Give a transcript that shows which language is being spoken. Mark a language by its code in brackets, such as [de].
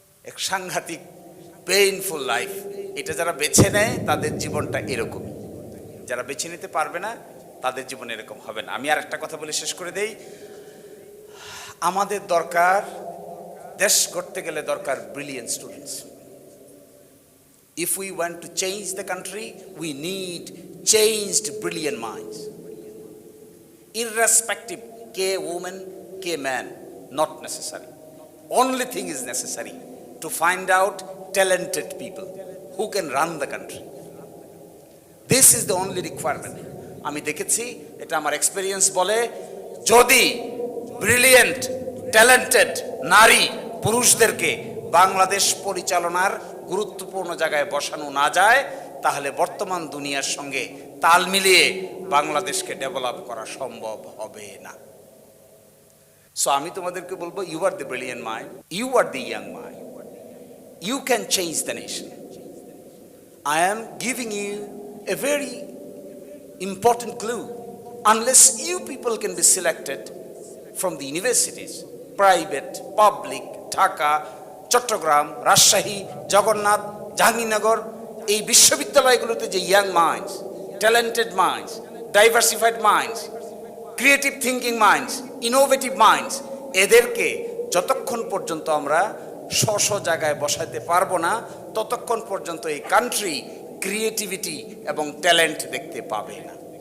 [bn] এক সাংঘাতিক painful life. এটা যারা বেছে নেয় তাদের জীবনটা এরকমই, যারা বেছে নিতে পারবে না তাদের জীবন এরকম হবে না। আমি আর একটা কথা বলে শেষ করে দেই। আমাদের দরকার, দেশ করতে গেলে দরকার brilliant students. [en] If we want to change the country, we need changed brilliant minds. Irrespective, ke woman, ke man, not necessary. Only thing is necessary to find out talented people who can run the country. This is the only requirement. [bn] আমি দেখেছি, এটা আমার experience বলে, যদি brilliant talented নারী পুরুষদেরকে বাংলাদেশ পরিচালনার গুরুত্বপূর্ণ জায়গায় বসানো না যায়, তাহলে বর্তমান দুনিয়ার সঙ্গে তাল মিলিয়ে বাংলাদেশকে ডেভেলপ করা সম্ভব হবে না। [en] so [bn] আমি তোমাদেরকে বলবো, [en] You are the brilliant mind, you are the young mind, you can change the nation. I am giving you a very important clue. Unless you people can be selected from the universities, private, public, Dhaka, [bn] Chittagong, Rajshahi, Jagannath, Jahangirnagar, এই বিশ্ববিদ্যালয়গুলোতে যে young minds, talented minds, diversified minds, creative thinking minds, innovative minds, এদেরকে যতক্ষণ পর্যন্ত আমরা স্ব জায়গায় বসাতে পারবো না, ততক্ষণ পর্যন্ত এই কান্ট্রি ক্রিয়েটিভিটি এবং ট্যালেন্ট দেখতে পাবে না।